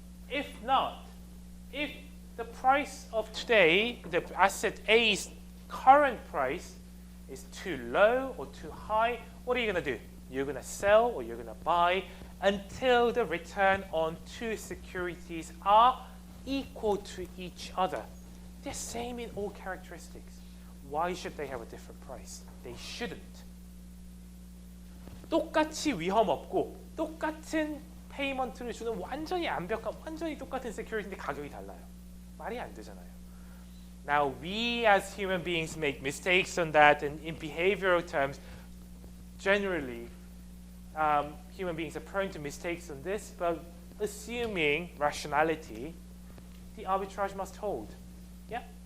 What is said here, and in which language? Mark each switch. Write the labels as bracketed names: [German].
[English] If not, if the price of today, the asset A's current price is too low or too high, what are you going to do? You're going to sell or you're going to buy until the return on two securities are equal to each other. They're same in all characteristics. Why should they have a different price? They shouldn't. [Korean] 똑같이 위험 없고 똑같은 페이먼트를 주는 완전히 완벽한, 완전히 똑같은 세큐리티인데 가격이 달라요. 말이 안 되잖아요. [English] Now, we as human beings make mistakes on that, and in behavioral terms, generally, human beings are prone to mistakes on this, but assuming rationality, the arbitrage must hold. Yeah?